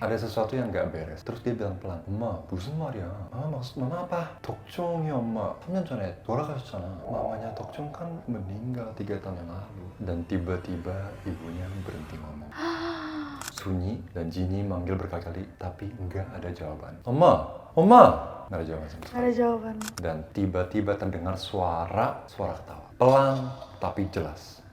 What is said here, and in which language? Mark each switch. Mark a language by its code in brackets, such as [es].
[id] Ada sesuatu yang nggak beres. Terus dia bilang pelan, [ko] 엄마, 무슨 말이야? [id] 마ksud mama apa? [ko] 덕종이 엄마 3년 전에 돌아가셨잖아. [id] Mamanya Tokjong kan meninggal 3 tahun yang lalu. Dan tiba-tiba ibunya berhenti ngomong. Sunyi dan Jinny manggil berkali-kali, tapi nggak ada jawaban. Oma! Nggak ada jawaban sama sekali. Ada jawaban. Dan tiba-tiba terdengar suara ketawa. Pelan, tapi jelas.